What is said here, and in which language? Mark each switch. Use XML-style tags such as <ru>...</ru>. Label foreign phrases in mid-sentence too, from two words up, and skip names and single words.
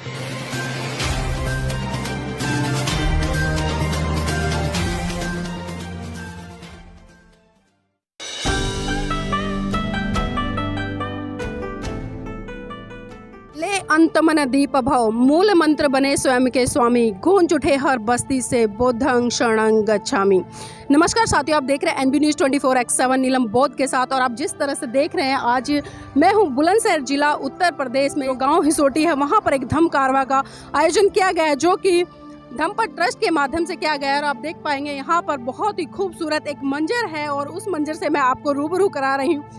<hi>ले अंत मन दीप भव, मूल मंत्र बने स्वयं के स्वामी, गूंज उठे हर बस्ती से</hi> <pi>बुद्धं शरणं गच्छामि।</pi> <hi>नमस्कार साथियों, आप देख रहे हैं एनबी न्यूज़ 24/7 नीलम बौद्ध के साथ। और आप जिस तरह से देख रहे हैं, आज मैं हूं बुलंदशहर जिला उत्तर प्रदेश में, गांव हिसोटी है, वहां पर एक धम्म कारवां का आयोजन किया गया है, जो कि धम्मपद ट्रस्ट के माध्यम से किया गया है। और आप देख पाएंगे यहाँ पर बहुत ही खूबसूरत एक मंजर है, और उस मंजर से मैं आपको रूबरू करा रही हूँ।</hi>